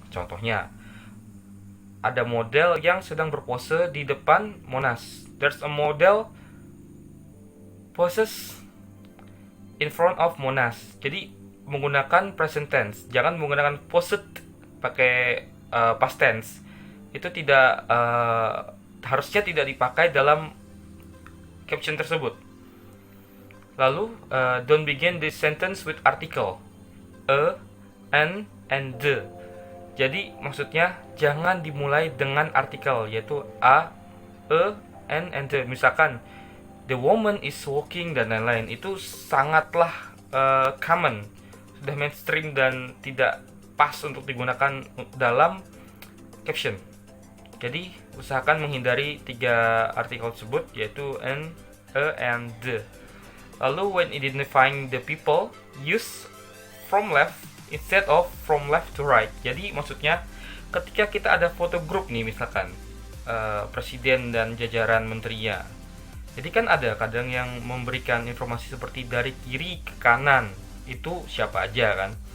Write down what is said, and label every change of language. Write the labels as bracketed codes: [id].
[id] Contohnya, ada model yang sedang berpose di depan Monas. [en] There's a model poses in front of Monas. [id] Jadi menggunakan present tense, jangan menggunakan posed pakai past tense. Itu tidak harusnya tidak dipakai dalam caption tersebut. [en] Lalu, don't begin this sentence with article a, an, and the. [id] Jadi maksudnya jangan dimulai dengan artikel yaitu a, an, and the. Misalkan [en] the woman is walking [id] dan lain-lain, itu sangatlah common, sudah mainstream dan tidak pas untuk digunakan dalam caption. Jadi usahakan menghindari 3 artikel tersebut, yaitu an, a, and the. [en] Lalu when identifying the people, use from left instead of from left to right. [id] Jadi maksudnya ketika kita ada foto grup nih, misalkan presiden dan jajaran menterinya, jadi kan ada kadang yang memberikan informasi seperti dari kiri ke kanan, itu siapa aja kan.